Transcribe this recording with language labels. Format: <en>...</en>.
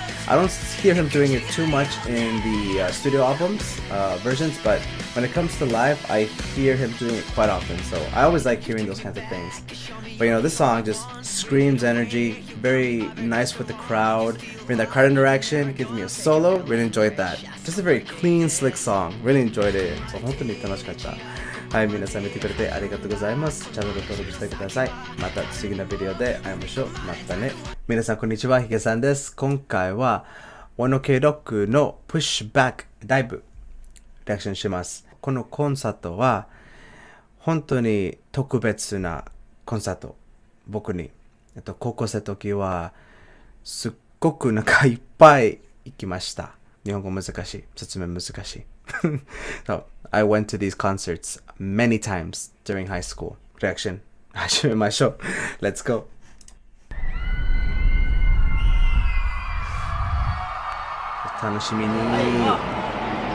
<en>I don't hear him doing it too much in the studio albums versions, but when it comes to live, I hear him doing it quite often. So I always like hearing those kinds of things. But you know, this song just screams energy, very nice with the crowd, bring that crowd interaction, gives me a solo, really enjoyed that. Just a very clean, slick song, really enjoyed it. So</en> <ja>本当に楽しかった。はい、皆さん見てくれてありがとうございます。チャンネル登録してください。また次のビデオで会いましょう。またね。皆さんこんにちは、ヒゲさんです。今回は 1OK ロックのプッシュバックライブリアクションします。このコンサートは本当に特別なコンサート。僕に高校生の時はすっごく仲いっぱい行きました。日本語難しい。説明難しい。</ja> <en>So, I went to these concerts many times during high school. Reaction.</en> <ja>始めましょう。</ja> <en>Let's go.</en> <ja>楽しみに。</ja>